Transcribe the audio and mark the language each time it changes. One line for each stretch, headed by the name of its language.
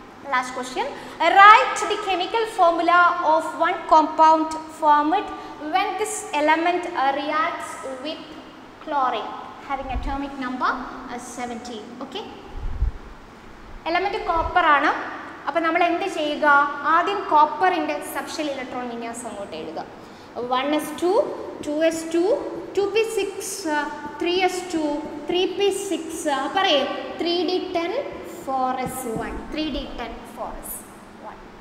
English: Last question, write the chemical formula of one compound formed when this element reacts with chlorine having atomic number 17.
Malayalam: Okay, element copper ആണ്. അപ്പോൾ നമ്മൾ എന്ത് ചെയ്യുക? ആദ്യം കോപ്പറിൻ്റെ subshell electron വിന്യാസം അങ്ങോട്ട് എഴുതുക. 1s2, 2s2, 2p6, 3s2, 3p6, പറയേ 3d10, 4s1, 3d10, 4s1.